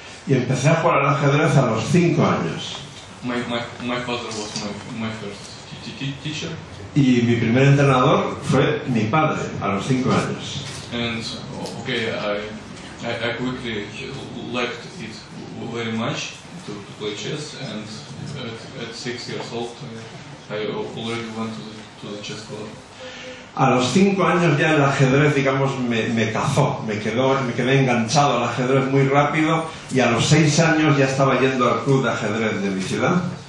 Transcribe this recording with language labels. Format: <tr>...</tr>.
<es>Y empecé a jugar al ajedrez a los 5 años.</es> <en>My father was my first teacher.</en> <es>Y mi primer entrenador fue mi padre, a los 5 años.</es> <en>And okay, I quickly liked it very much to play chess, and at 6 years old I already went to the chess club.</en> <es>A los 5 años ya el ajedrez, digamos, me cazó, me quedé enganchado al ajedrez muy rápido, y a los 6 años ya estaba yendo al club de ajedrez de mi ciudad.</es>